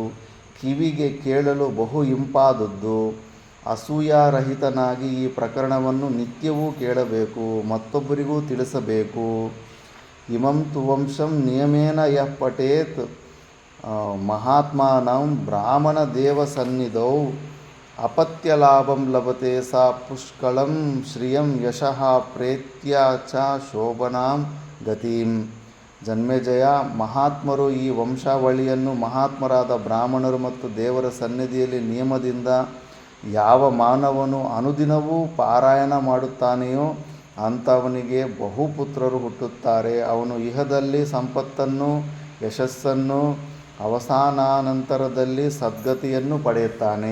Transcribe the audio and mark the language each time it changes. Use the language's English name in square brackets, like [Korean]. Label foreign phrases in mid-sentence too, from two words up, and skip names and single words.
[Kannada] ಕಿವಿಗೆ ಕೇಳಲು ಬಹು ಇಂಪಾದದ್ದು. ಅಸೂಯಾರಹಿತನಾಗಿ ಈ ಪ್ರಕರಣವನ್ನು ನಿತ್ಯವೂ ಕೇಳಬೇಕು, ಮತ್ತೊಬ್ಬರಿಗೂ ತಿಳಿಸಬೇಕು. [Sanskrit] ಇಮಂ ತು ವಂಶಂ ನಿಯಮೇನ ಯಃ ಪಠೇತ್ ಮಹಾತ್ಮಾನಂ ಬ್ರಾಹ್ಮಣ ದೇವ ಸನ್ನಿಧೌ ಅಪತ್ಯಲಾಭಂ ಲಭತೆ ಸಾ ಪುಷ್ಕಳಂ ಶ್ರಿಯಂ ಯಶಃ ಪ್ರೇತ್ಯ ಚ ಶೋಭನಾಂ ಗತಿಂ. [Kannada] ಜನ್ಮೇಜಯ, ಮಹಾತ್ಮರು ಈ ವಂಶಾವಳಿಯನ್ನು ಮಹಾತ್ಮರಾದ ಬ್ರಾಹ್ಮಣರು ಮತ್ತು ದೇವರ ಸನ್ನಿಧಿಯಲ್ಲಿ ನಿಯಮದಿಂದ ಯಾವ ಮಾನವನು ಅನುದಿನವೂ ಪಾರಾಯಣ ಮಾಡುತ್ತಾನೆಯೋ ಅಂಥವನಿಗೆ ಬಹುಪುತ್ರರು ಹುಟ್ಟುತ್ತಾರೆ. ಅವನು ಇಹದಲ್ಲಿ ಸಂಪತ್ತನ್ನು, ಯಶಸ್ಸನ್ನು, ಅವಸಾನಾನಂತರದಲ್ಲಿ ಸದ್ಗತಿಯನ್ನು ಪಡೆಯುತ್ತಾನೆ.